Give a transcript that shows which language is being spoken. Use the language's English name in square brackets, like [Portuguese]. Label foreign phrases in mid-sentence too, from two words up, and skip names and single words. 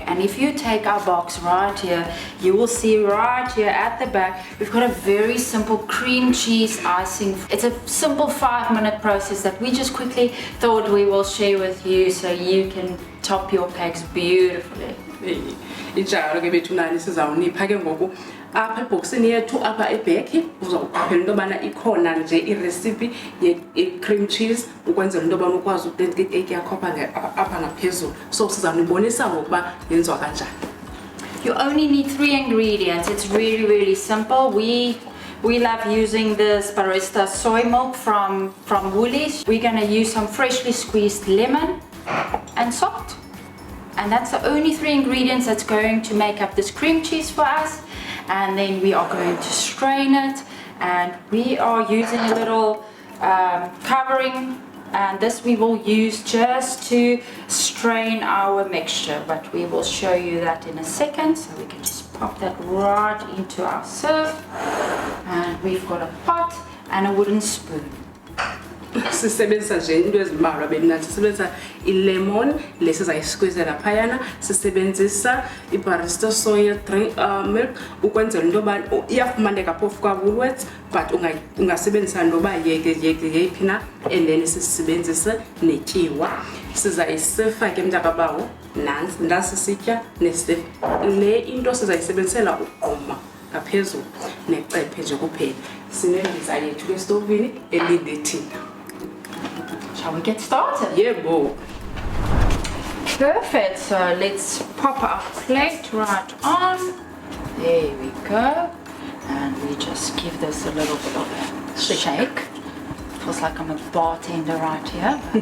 [English] And if you take our box right here, you will see right here at the back we've got a very simple cream cheese icing. It's a simple 5-minute process that we just quickly thought we will share with you so you can top your cakes beautifully. [Xhosa] Injalo ke bethunani sizawunipha ke ngoku apha ebhoksini yethu apha ebheki uzawuqaphela into yobana ikhona nje irecipe ye- [English] cream cheese [Xhosa] ukwenzela into yobana ukwazi ukulenza ikeki yakho apha ngaphezulu, so sizawunibonisa ngokuba yenziwa kanjani. [English] You only need 3 ingredients. It's really simple. We love using this barista soy milk from Woolies. We're going to use some freshly squeezed lemon and salt. And that's the only 3 ingredients that's going to make up this cream cheese for us. And then we are going to strain it, and we are using a little covering, and this we will use just to strain our mixture, but we will show you that in a second. So we can just pop that right into our sieve, and we've got a pot and a wooden spoon. [Xhosa] Sisebenzisa nje into ezimbalwa benathi sisebenzisa ilemon lesizayisqueezela phayana, sisebenzisa ibarista [English] soya milk [Xhosa] ukwenzela into yoba iyafumaneka phofu kwaWoolworths, but ungasebenzisa noba yeyiphi na, [English] and then [Xhosa] sisebenzisa netyiwa. Sizayisefa ke mntakabawo ndasisitya nesef le into sizayisebenzisela ugquma ngaphezulu necephe nje kuphela. Sinembiza yethu kwestovini elinde thina. [English] Shall we get started? Yeah, bo. Perfect. So let's pop our plate right on. There we go. And we just give this a little bit of a shake. Feels like I'm a bartender right here.